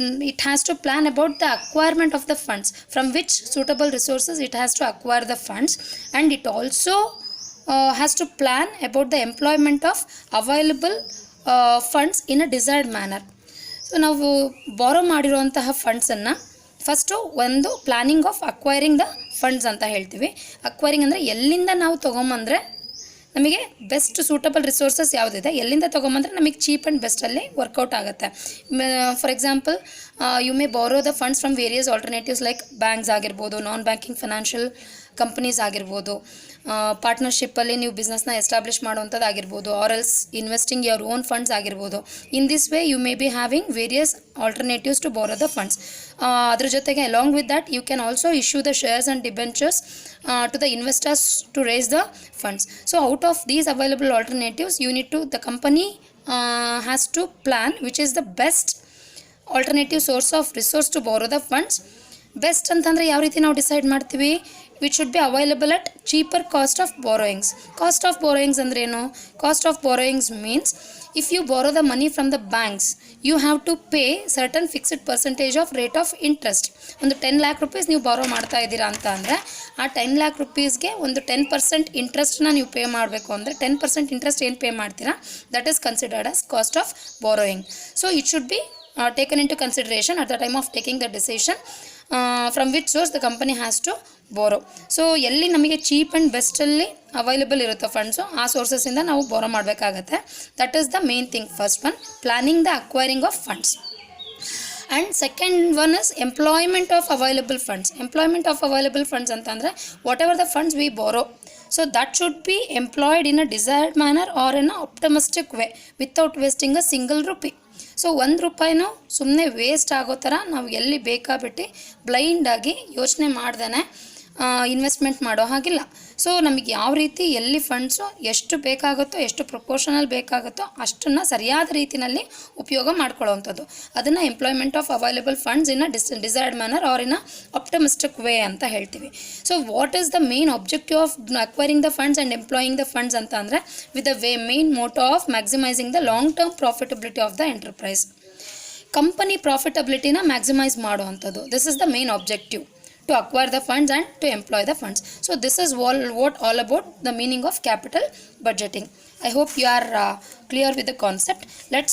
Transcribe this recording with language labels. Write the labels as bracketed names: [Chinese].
[English] It has to plan about the acquirement of the funds, from which suitable resources it has to acquire the funds, and it also has to plan about the employment of available funds in a desired manner. [Kannada] So ನಾವು ಬಾರೋ ಮಾಡಿರುವಂತಹ ಫಂಡ್ಸನ್ನು first ಒಂದು [English] planning of acquiring the funds [Kannada] ಅಂತ ಹೇಳ್ತೀವಿ. Acquiring ಅಂದರೆ ಎಲ್ಲಿಂದ ನಾವು ತೊಗೊಂಬಂದರೆ ನಮಗೆ [English] best suitable resources [Kannada] ಯಾವುದಿದೆ, ಎಲ್ಲಿಂದ ತೊಗೊಂಬಂದರೆ ನಮಗೆ [English] cheap and ಬೆಸ್ಟಲ್ಲಿ work out [Kannada] ಆಗುತ್ತೆ. [English] for example, you may borrow the funds from various alternatives like banks ಆಗಿರ್ಬೋದು, non banking financial companies ಆಗಿರ್ಬೋದು, [Kannada] ಪಾರ್ಟ್ನರ್ಶಿಪ್ಪಲ್ಲಿ ನೀವು ಬಿಸ್ನೆಸ್ನ ಎಸ್ಟಾಬ್ಲಿಷ್ ಮಾಡುವಂಥದ್ದು ಆಗಿರ್ಬೋದು, [English] Or else investing your own funds ಆಗಿರ್ಬೋದು. In this way you may be having various alternatives to borrow the funds. [Kannada] ಅದ್ರ ಜೊತೆಗೆ [English] Along with that you can also issue the shares and debentures to the investors to raise the funds. So out of these available alternatives, the company has to plan which is the best alternative source of resource to borrow the funds. [Kannada] Best ಅಂತಂದರೆ ಯಾವ ರೀತಿ ನಾವು decide ಮಾಡ್ತೀವಿ? [English] Which should be available at cheaper cost of borrowings. Cost of borrowings [Kannada] ಅಂದ್ರೆ ಏನು? [English] Cost of borrowings means if you borrow the money from the banks, you have to pay certain fixed percentage of rate of interest. [Kannada] ಒಂದು 10 lakh rupees ನೀವು ಬಾರೋ ಮಾಡ್ತಾ ಇದ್ದೀರಾ ಅಂತ ಅಂದರೆ ಆ 10 lakh rupeesಗೆ ಒಂದು 10% ಇಂಟ್ರೆಸ್ಟ್ನ ನೀವು ಪೇ ಮಾಡಬೇಕು. ಅಂದರೆ 10% ಇಂಟ್ರೆಸ್ಟ್ ಏನು ಪೇ ಮಾಡ್ತೀರಾ, [English] That is considered as cost of borrowing. So it should be taken into consideration at the time of taking the decision from which source the company has to borrow. [Kannada] So ಎಲ್ಲಿ ನಮಗೆ cheap and ಬೆಸ್ಟಲ್ಲಿ available ಇರುತ್ತೋ funds ಆ ಸೋರ್ಸಸ್ಸಿಂದ ನಾವು ಬಾರೋ ಮಾಡಬೇಕಾಗತ್ತೆ. [English] That is the main thing. First one, planning the acquiring of funds. And second one is employment of available funds. Employment of available funds [Kannada] ಅಂತಂದರೆ [English] Whatever the funds we borrow, so that should be employed in a desired manner or in a optimistic way without wasting a single rupee. [Kannada] So 1 ರೂಪಾಯಿನೂ ಸುಮ್ಮನೆ waste ಆಗೋ ಥರ ನಾವು ಎಲ್ಲಿ ಬೇಕಾಬಿಟ್ಟು ಬ್ಲೈಂಡಾಗಿ ಯೋಚನೆ ಮಾಡ್ದೇ ಇನ್ವೆಸ್ಟ್ಮೆಂಟ್ ಮಾಡೋ ಹಾಗಿಲ್ಲ. ಸೊ ನಮಗೆ ಯಾವ ರೀತಿ ಎಲ್ಲಿ ಫಂಡ್ಸು ಎಷ್ಟು ಬೇಕಾಗುತ್ತೋ, ಎಷ್ಟು ಪ್ರಪೋರ್ಷನಲ್ ಬೇಕಾಗುತ್ತೋ ಅಷ್ಟನ್ನು ಸರಿಯಾದ ರೀತಿಯಲ್ಲಿ ಉಪಯೋಗ ಮಾಡ್ಕೊಳ್ಳೋವಂಥದ್ದು, ಅದನ್ನು [English] employment of available funds in a desired manner or in a optimistic way [Kannada] ಅಂತ ಹೇಳ್ತೀವಿ. [English] so what is the main objective of acquiring the funds and employing the funds [Kannada] ಅಂತ ಅಂದರೆ [English] With the main motto of maximising the long term profitability of the enterprise. [Kannada] Company ಪ್ರಾಫಿಟಬಿಲಿಟಿನ maximise ಮಾಡುವಂಥದ್ದು, [English] This is the main objective, to acquire the funds and to employ the funds. So this is what all about the meaning of capital budgeting. I hope you are clear with the concept. Let's